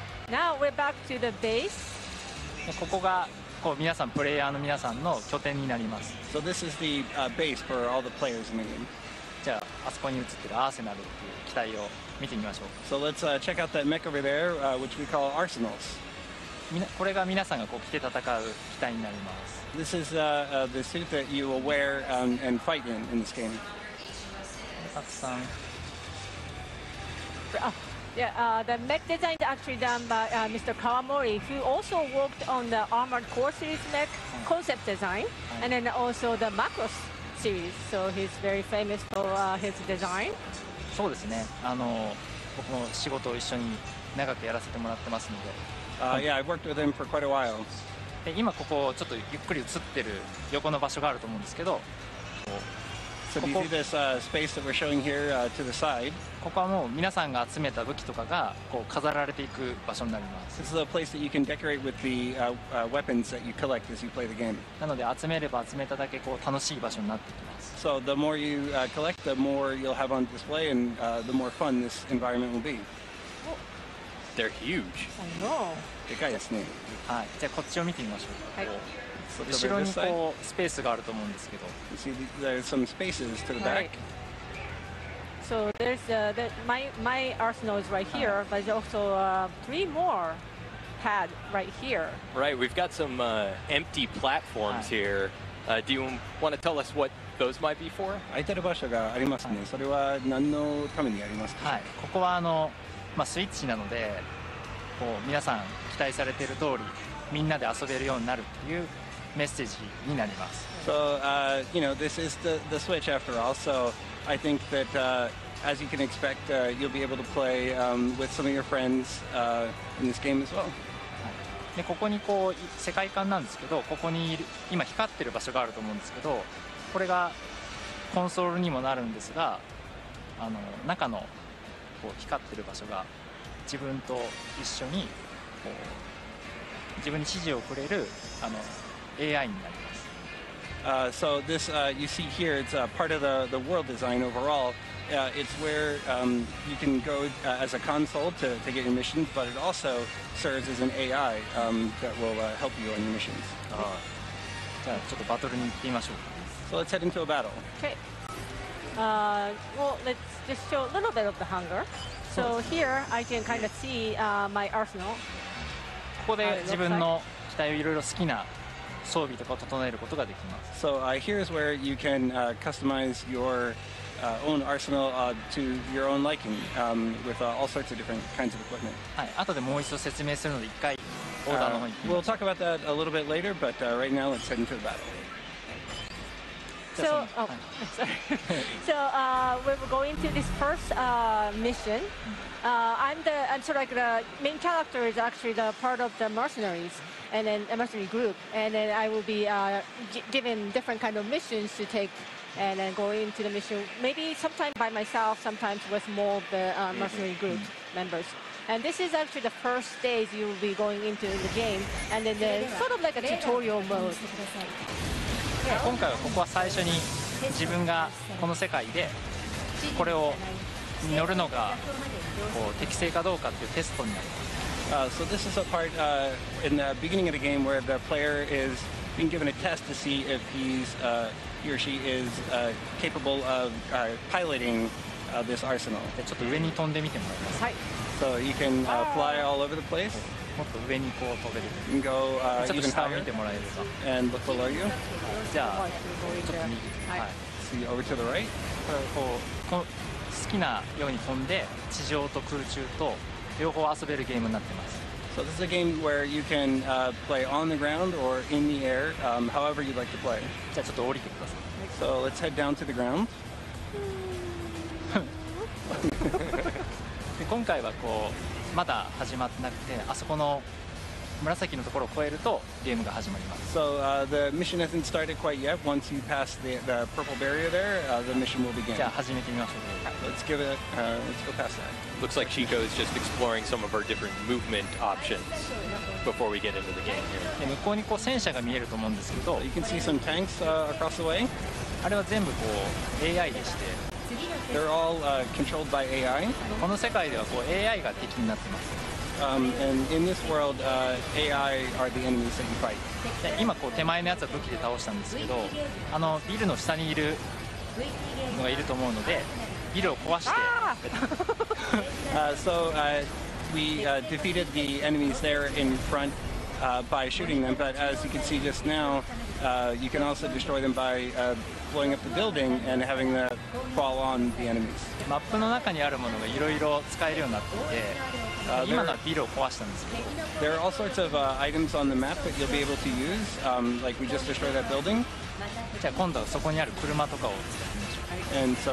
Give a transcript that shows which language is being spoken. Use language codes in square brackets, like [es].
[en] Now we're back to the base. [ja] ここがこう皆さんプレイヤーの皆さんの拠点になります。 [en] So this is the base for all the players in the game. [ja] じゃああそこに映ってるアーセナルっていう機体を見てみましょう。 [en] So let's check out that mech over there, which we call arsenals. [ja] これが皆さんがこう着て戦う機体になります。 [en] This is the suit that you will wear and fight in this game. [ja] たくさん。 [en] Yeah, the mech design is actually done by Mr. Kawamori, who also worked on the Armored Core series mech concept design, and then also the Macross series. So he's very famous for his design. [ja] そうですね。僕も仕事を一緒に長くやらせてもらってますので。 [en] Yeah, I've worked with him for quite a while. [ja] で今ここちょっとゆっくり映ってる横の場所があると思うんですけど。 [en] So do you see this space that we're showing here to the side? [ja] ここはもう皆さんが集めた武器とかがこう飾られていく場所になります。 [en] This is a place that you can decorate with the weapons that you collect as you play the game. [ja] なので集めれば集めただけこう楽しい場所になってきます。 [en] So the more you collect, the more you'll have on display, and the more fun this environment will be. They're huge. I know. [ja] でかいですね。はい。じゃあこっちを見てみましょう。はい。後ろにこうスペースがあると思うんですけど。 [en] You see, there's some spaces to the back. So there's my arsenal is right here, but there's also 3 more pad right here. Right, we've got some empty platforms here. Do you want to tell us what those might be for? [ja] 空いてる場所がありますね。それは何のためにありますか？はい。ここはスイッチなので、こう皆さん期待されている通りみんなで遊べるようになるっていうメッセージになります。 [en] So you know, this is the Switch after all. So I think that as you can expect, you'll be able to play with some of your friends in this game as well. [ja] でここにこう世界観なんですけど、ここに今光ってる場所があると思うんですけど、これがコンソールにもなるんですが、中のこう光ってる場所が自分と一緒にこう自分に指示をくれるAI になります。 [en] So this you see here, it's part of the world design overall. It's where you can go as a console to get your missions, but it also serves as an AI that will help you on your missions. [ja] じゃあちょっとバトルに行ってみましょう。 [en] So let's head into a battle. Okay. Well, let's just show a little bit of the hangar. So here I can kind of see my arsenal. [ja] ここで自分の機体をいろいろ好きな装備とかを整えることができます。 [en] So here is where you can customize your own arsenal to your own liking with all sorts of different kinds of equipment. [ja] はい、後でもう一度説明するので一回オーダーの方に行ってみ [en] We'll [ja] ましょう。 [en] talk about that a little bit later, but right now let's head into the battle. So, sorry. So we're going to this first mission. I'm sort of like the main character is actually the part of the mercenaries and then a mercenary group, and then I will be given different kind of missions to take and then go into the mission. Maybe sometimes by myself, sometimes with more of the mercenary group members. And this is actually the first stage you will be going into in the game, and then there's sort of like a tutorial mode. [ja] 今回はここは最初に自分がこの世界でこれを乗るのがこう適正かどうかっていうテストになります。 [en] So this is a part in the beginning of the game where the player is being given a test to see if he or she is capable of piloting this arsenal. [ja] でちょっと上に飛んでみてもらいます。はい。 [en] So you can fly all over the place. [ja] もっと上にこう飛べる。 [en] You can go [ja] ちょっと [en] even [ja] 下を見 [en] higher [ja] てもらえれば。 [en] and look below you. [ja] じゃあちょっと右。はい。 [en] See over to the right. [ja] これをこう好きなように飛んで地上と空中と両方遊べるゲームになってます。 [en] So this is a game where you can play on the ground or in the air, however you'd like to play. [ja] じゃあちょっと降りてください。 [en] So let's head down to the ground. [ja] で今回はこうまだ始まってなくてあそこの紫のところを越えるとゲームが始まります。 [en] So the mission hasn't started quite yet. Once you pass the purple barrier there, the mission will begin. [ja] じゃあ始めてみましょう。 [en] Let's give it. Let's go past that. Looks like Chico is just exploring some of our different movement options before we get into the game here. [ja] で向こうにこう戦車が見えると思うんですけど [en] You can see some tanks across the way. [ja] あれは全部こう AI でして [en] They're all controlled by AI. [ja] この世界ではこう AI が敵になってます。 [en] And in this world, AI are the enemies that you fight. [ja] で今こう手前のやつは武器で倒したんですけどあのビルの下にいるのがいると思うのでビルを壊して [en] So we defeated the enemies there in front by shooting them, but as you can see just now, you can also destroy them by blowing up the building and having them fall on the enemies. [ja] マップの中にあるものがいろいろ使えるようになっていて今のはビルを壊したんですけど [en] There are all sorts of items on the map that you'll be able to use, like we just destroyed that building, [ja] じゃあ今度はそこにある車とかを使ってみましょう。